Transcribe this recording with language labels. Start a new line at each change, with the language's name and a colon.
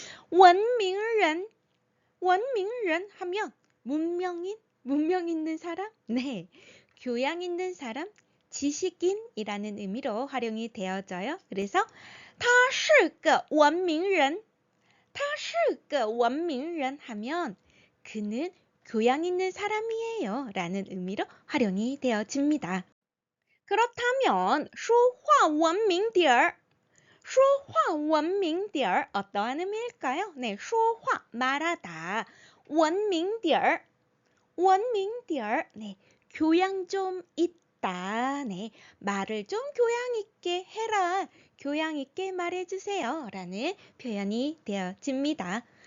Korean: 文明人, 文明人 하면 문명 있는 사람, 네, 교양 있는 사람, 지식인이라는 의미로 활용이 되어져요. 그래서
Chinese: 他是个文明人, 他是个文明人
Korean: 하면 그는 교양 있는 사람이에요 라는 의미로 활용이 되어집니다. 그렇다면
Chinese: 说话文明点儿, 说话文明点儿
Korean: 어떠한 의미일까요? 네, 说话 말하다,
Chinese: 文明点儿, 文明点儿,
Korean: 네, 교양 좀 있다, 네, 말을 좀 교양 있게 해라, 교양 있게 말해주세요 라는 표현이 되어집니다.